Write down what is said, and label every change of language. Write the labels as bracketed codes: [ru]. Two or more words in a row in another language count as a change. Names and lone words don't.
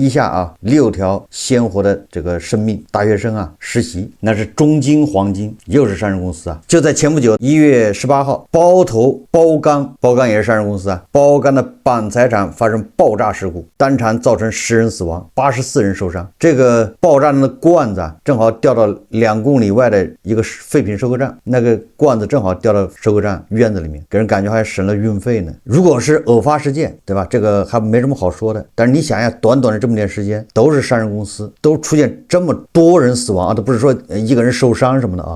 [zh] 一下啊，6條鮮活的這個生命，大學生啊實習，那是中金黃金，又是上市公司啊。就在前不久1月18號，包頭包鋼也是上市公司啊，包鋼的板材廠發生爆炸事故，當場造成10人死亡，84人受傷。這個爆炸的罐子啊，正好掉到2公里外的一個廢品收購站，那個罐子正好掉到收购站院子裡面，給人感覺還省了運費呢。如果是偶發事件，對吧？這個還沒什麼好說的。但是你想呀，短短的這麼點時間，都是上市公司，都出現這麼多人死亡啊，都不是說一個人受傷什麼的啊。